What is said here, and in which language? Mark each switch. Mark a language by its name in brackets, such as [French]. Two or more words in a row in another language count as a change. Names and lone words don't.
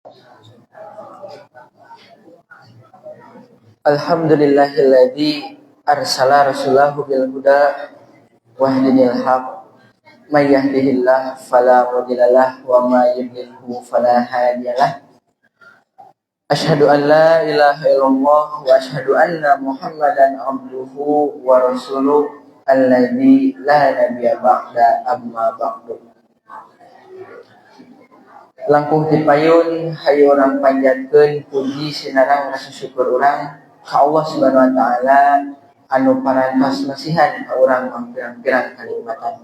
[Arabic] الحمد لله الذي أرسل رسوله بالهدى ودين الحق من يهده الله فلا مضل له ومن يضلل فلا هادي له. أشهد أن لا إله إلا الله وأشهد أن محمدا عبده ورسوله الذي لا نبي بعده أما بعد. [Sundanese] Langkung ti payun hayu urang panjatkeun puji sinareng rasa syukur urang ka Allah [Arabic] سبحانه وتعالى [Sundanese] anu parantos masihan ka urang pirang-pirang kanikmatan.